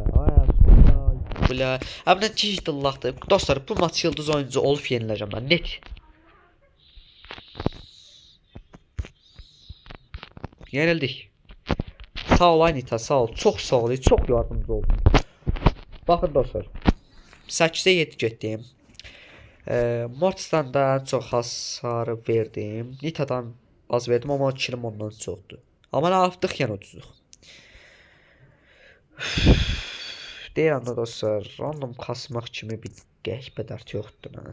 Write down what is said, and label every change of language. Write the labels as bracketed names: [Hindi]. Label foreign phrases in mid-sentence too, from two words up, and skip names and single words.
[Turkish] Bile. Abi ne ciddallahdı. Dostlar bu maç yıldız oyuncu olup yenileceğim ben net. Yenildik. Sağ ol Anita, sağ ol. Çok sağ ol. Çok yardımcı oldun. [Azerbaijani] Bakın dostlar. 8'e 7 getdim. Mortis'dan da çox hasarı verdim. Nita'dan az verdim ama kilim ondan çoxdur. Amma nə yapdıq yəni uduzduq. Deyirəm də dostlar, random kasmaq kimi bir qəhbədərt yoxdur.